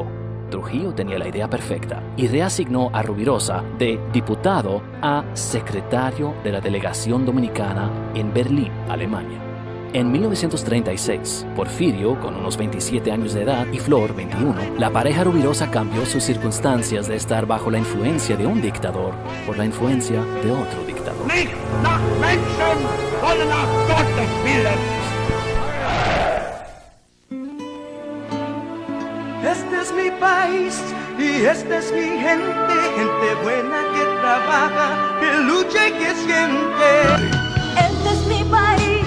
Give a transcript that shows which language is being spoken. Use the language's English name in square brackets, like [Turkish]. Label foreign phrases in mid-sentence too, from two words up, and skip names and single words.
[Spanish] Trujillo tenía la idea perfecta y reasignó a Rubirosa de diputado a secretario de la delegación dominicana en Berlín, Alemania. En 1936, Porfirio, con unos 27 años de edad, y Flor, 21, la pareja Rubirosa cambió sus circunstancias de estar bajo la influencia de un dictador por la influencia de otro dictador. [German] Nicht nach Menschen, sondern nach Gottes Willen. [Spanish] Este es mi país y esta es mi gente, gente buena que trabaja, que lucha y que siente. Este es mi país.